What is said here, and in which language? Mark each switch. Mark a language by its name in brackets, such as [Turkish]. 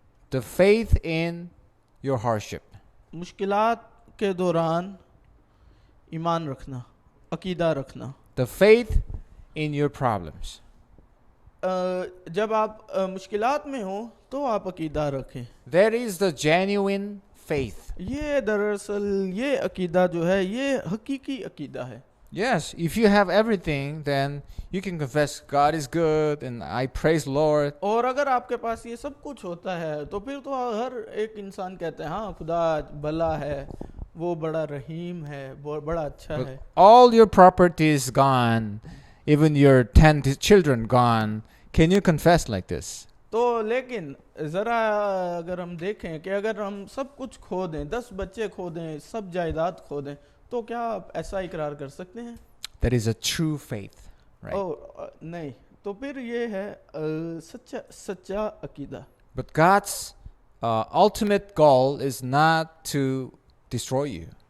[English] The faith in your hardship. [Hindi] मुश्किलात के दौरान ईमान रखना, अकीदा रखना. [English] The faith in your problems. [Hindi] जब आप मुश्किलात में हो तो आप अकीदा रखें. [English] That is the genuine faith. [Hindi] ये दरअसल ये अकीदा जो है ये हकीकी अकीदा है. [English] Yes, if you have everything, then you can confess God is good and I praise Lord. [Hindi] और अगर आपके पास ये सब कुछ होता है तो फिर तो हर एक इंसान कहते हैं हाँ खुदा भला है, वो बड़ा रहीम है, वो बड़ा अच्छा [English] But [Hindi] है. [English] all your property is gone, even your 10 children gone. Can you confess like this? [Hindi] तो लेकिन ज़रा अगर हम देखें कि अगर हम सब कुछ खो दें, 10 बच्चे खो दें, सब जायदाद खो दें, तो क्या आप ऐसा इकरार कर सकते हैं? [English] That is a true faith, right? [Hindi] नहीं, तो फिर ये है सच्चा अकीदा. [English] But God's ultimate goal is not to destroy you.